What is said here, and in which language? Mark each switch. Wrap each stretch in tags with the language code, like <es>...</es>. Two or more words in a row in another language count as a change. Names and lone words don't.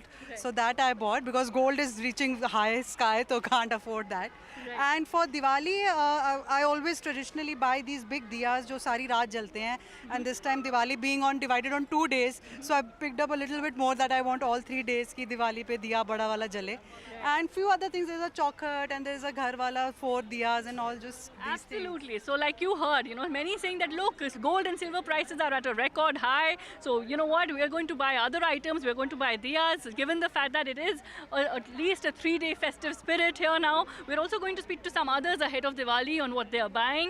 <en>Right. So that I bought because gold is reaching the high sky, so can't afford that. Right. And for Diwali, I always traditionally buy these big diyas</en> <hi>जो सारी रात जलते हैं.</hi> <en>And this time Diwali being divided on 2 days, so I picked up a little bit more that I want all 3 days</en> <hi>की दिवाली पे दिया बड़ा वाला जले.</hi> <en>Right. And few other things, there's a chokhat and there's a</en> <hi>घर वाला</hi> <en>4 diyas and all just these Absolutely. Things. So like you heard, many saying that look, gold and silver prices are at a record high. So you know what, we are going to buy other items, we're going to buy diyas. Given the fact that it is at least a 3-day festive spirit here now, we're also going to speak to some others ahead of Diwali on what they are buying.</en>